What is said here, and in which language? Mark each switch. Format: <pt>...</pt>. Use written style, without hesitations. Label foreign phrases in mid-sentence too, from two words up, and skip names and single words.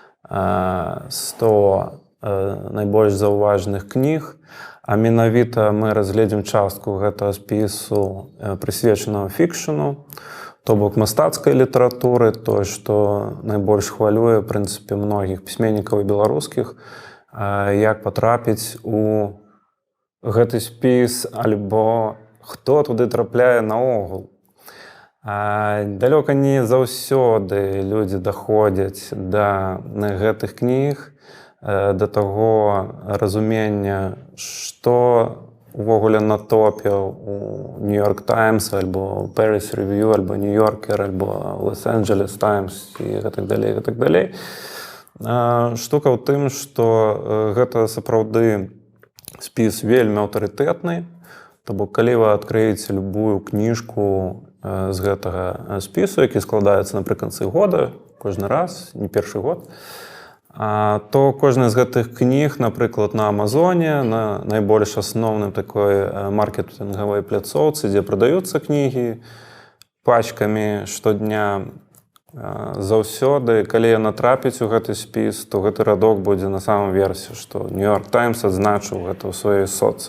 <be>100 найбольш заўважных кніг, а менавіта мы разгледзім частку гэтага спісу прысвечанага фікшну, то бок мастацкай літаратуры, тое, што найбольш хвалюе, в прынцыпе, многіх пісьменнікаў і беларускіх, як патрапіць у гэты спіс, альбо хто туды трапляе наогул. Далёка не заўсёды людзі даходзяць да гэтых кніг, да таго разумення, што увогуле на топе у New York Times, альбо Paris Review, альбо New Yorker, альбо Los Angeles Times і гэтак далей, гэтак далей. Штука ў тым, што гэта сапраўды спіс вельмі аўтарытэтны, то бок калі вы адкрыеце любую кніжку з гэтага спісу, які складаецца напрыканцы года, кожны раз, не першы год, то кожная з гэтых кніг, напрыклад, на Амазоне, на найбольш асноўным такой маркетынгавай пляцоўцы, дзе прадаюцца кнігі пачкамі штодня, заўсёды, калі яна трапіць у гэты спіс, то гэты радок будзе на самым версе, што New York Times адзначыў гэта ў сваёй соц.</be>